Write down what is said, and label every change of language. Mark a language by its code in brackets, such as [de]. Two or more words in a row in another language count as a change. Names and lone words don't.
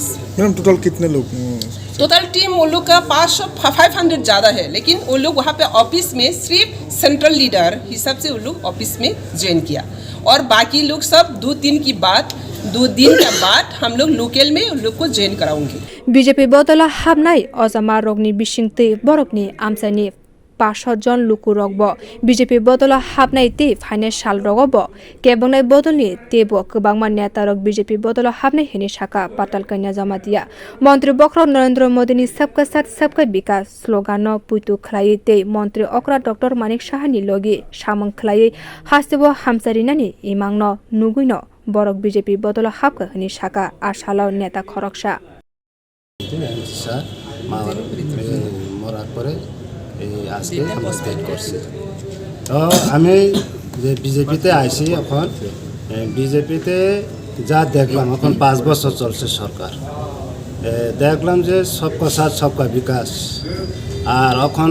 [en] madam total [hi] कितने लोग? टोटल टीम उन लोग का 500 ज़्यादा है लेकिन उन लोग वहाँ पे ऑफिस में सिर्फ [en] central leader [hi] हिसाब से उन लोग ऑफिस में ज्वाइन किया और बाकी लोग सब 2 दिन के बाद हम लोग लोकल में उन लोग को ज्वाइन कराऊंगे। [trp] बीजेपी बदल हाबनाय अजमा रगनि बिसिंगते बरकनि आमसानि 500 जन लुकु रगबो बीजेपी बदल हाबनाय ते फाइनेंस साल रगबो केबंनाय बदलनि तेबो गोबांमा नेता रग बीजेपी बदल हाबनाय हेनि साका पाटाल कन्या जमातिया मंत्री बक्र नरेंद्र मोदीनि [hi] सबका साथ सबका विकास [trp] स्लोगान पुइतु खलायै ते मंत्री अक्रा डॉक्टर मानिक साहानि लगे सामं खलायै हासेबो हामसारिनानि इमांनो नुगुइनो बरक बीजेपी बदल हाबका हेनि साका आशाल नेता खरकसा [bn] আজকে আমরা স্টেট করছি। তো আমি যে বিজেপিতে আইছি এখন বিজেপিতে যা দেখলাম এখন 5 বছর চলছে সরকার দেখলাম যে [hi] सबका साथ सबका विकास [bn] আর এখন